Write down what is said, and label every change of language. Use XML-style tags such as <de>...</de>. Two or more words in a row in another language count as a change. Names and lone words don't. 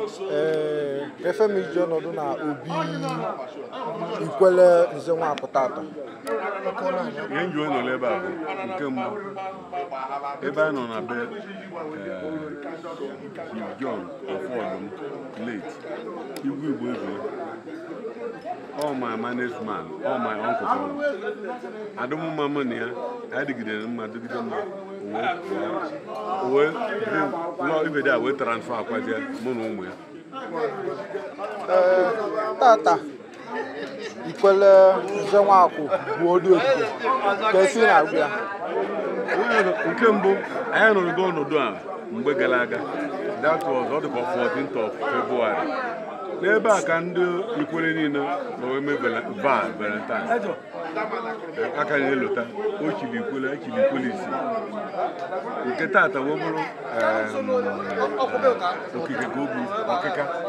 <ig>Eh, ka efe m iji ọnọdụ na Obi Ikwele Nze Nwakụ tata. Ihe m ji wee nọrọ ebe a bụ nke mbụ. Ebe a nọ na be, eh, Chief John Afọdụm late, Igwe Igbo Ezue.</ig> <en>All my managed man, all my uncle.</en> <ig>Adụm mma mma na ya, anyị dịgidere mma, dịgide mma. O wee, o wee, o wee, lọ ibe dị a wee transfer akwazie mụ na ụmụ ya. Eh, tata, Ikwele Nze Nwakụ bụ ọdụ okike. Ka esi na-agụ ya? Nke mbụ, anyị nọrọ gị ọnọdụ a mgbe gara aga.</ig> <en>That was,</en> <ig>ọ dịka</ig> <en>fourteenth of February.</en> <ig>N'ebe a ka ndị Ikwele niile nọ wee mee vala-, val Valentine. Aka na-elota, o chiri Ikwele, e chiri Ikwele isi. Nke taata wee bụrụ, em, okike ka o bụ ọkịka.</ig>